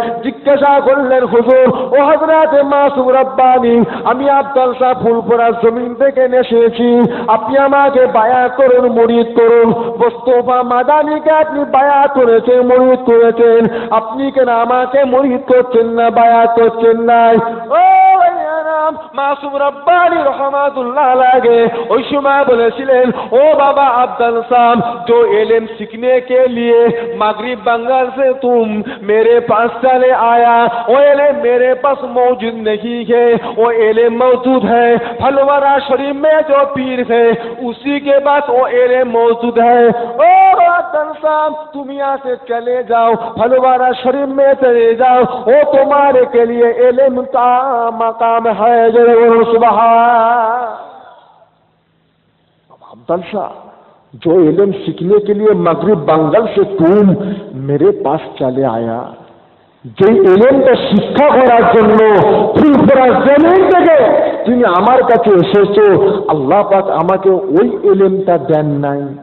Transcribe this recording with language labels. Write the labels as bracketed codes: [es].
[bn] জিজ্ঞাসা করলেন হুজুর, ও হযরত মাসুম রব্বানী, আমি আব্দুল শাহ ফুলপুরার জমিন থেকে এসেছি, আপনি আমাকে বায়াত করুন, মুরিদ করুন। মুস্তাফা মাদানীকে আপনি বায়াত করেছেন, মুরিদ করেছেন, আপনি কেন আমাকে মুরিদ করছেন না, বায়াত করছেন না? ও মাসুম রব্বানী রহমাতুল্লাহ আলাইহি ওই সময় বলেছিলেন, ও বাবা [hi] अब्दुल साहब, जो इल्म सीखने के लिए मगरिब बंगाल से तुम मेरे पास चले आया, वो इल्म मेरे पास मौजूद नहीं है, वो इल्म मौजूद है फलवारा शरीफ में जो पीर है उसी के पास वो इल्म मौजूद है। ओ अब्दुल साहब, तुम यहाँ से चले जाओ, फलवारा शरीफ में चले जाओ, वो तुम्हारे के लिए इल्म का मकाम है। सुभान अब्दुल शाह, जो इल्म सीखने के लिए मगरिब बंगाल से तुम मेरे पास चले आया, [bn] যে ইলমটা শিক্ষা করার জন্য ফুলপুরা জমিন থেকে তুমি আমার কাছে এসেছো, আল্লাহ পাক আমাকে ওই ইলমটা দেন নাই।